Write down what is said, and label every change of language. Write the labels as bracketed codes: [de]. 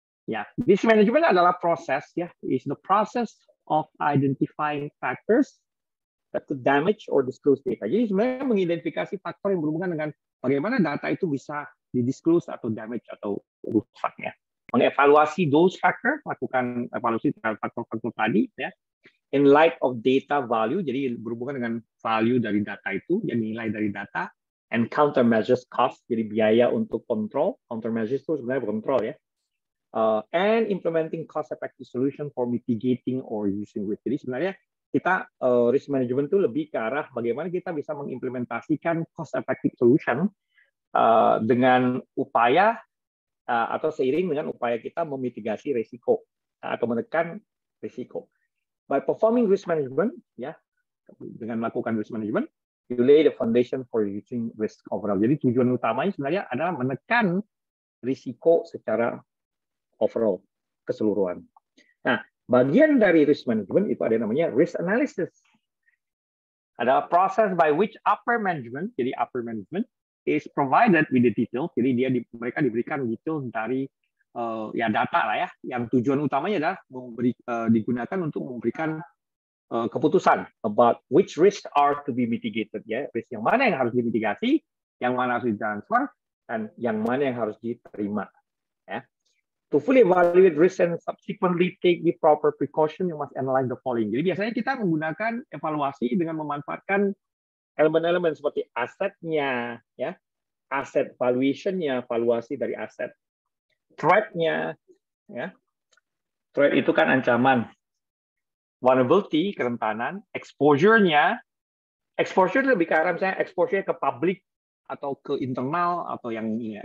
[en] Ya, risk management [id] adalah proses ya, [en] is the process of identifying factors that could damage or disclose data. [id] Jadi sebenarnya mengidentifikasi faktor yang berhubungan dengan bagaimana data itu bisa di-disclose atau damage atau rusak ya. Mengevaluasi [en] those factor, [id] lakukan evaluasi terhadap faktor-faktor tadi ya. [en] In light of data value, [id] jadi berhubungan dengan value dari data itu, ya nilai dari data, [en] and countermeasures cost, [id] jadi biaya untuk kontrol. Countermeasures itu sebenarnya kontrol ya. [en] And implementing cost-effective solution for mitigating or reducing risk. [id] Jadi sebenarnya kita risk management itu lebih ke arah bagaimana kita bisa mengimplementasikan [en] cost effective solution [id] dengan upaya atau seiring dengan upaya kita memitigasi risiko atau menekan risiko. [en] By performing risk management, ya, [id] dengan melakukan [en] risk management, you lay the foundation for reducing risk overall. [id] Jadi tujuan utamanya sebenarnya adalah menekan risiko secara overall, keseluruhan. Nah, bagian dari risk management itu ada yang namanya risk analysis. Ada proses [en] by which upper management, jadi upper management is provided with the details. [id] Jadi mereka diberikan details dari ya data lah ya, yang tujuan utamanya adalah digunakan untuk memberikan keputusan [en] about which risks are to be mitigated, [id] ya, risk yang mana yang harus dimitigasi, yang mana harus ditransfer, dan yang mana yang harus diterima. Ya. [en] To fully evaluate risk and subsequently take the proper precaution, you must analyze the following. [id] Jadi biasanya kita menggunakan evaluasi dengan memanfaatkan elemen-elemen seperti asetnya, ya, aset valuation-nya, valuasi dari aset, threat-nya, ya, threat itu kan ancaman, vulnerability, kerentanan, exposure-nya, exposure itu lebih ke arah misalnya exposure ke publik atau ke internal atau yang ini.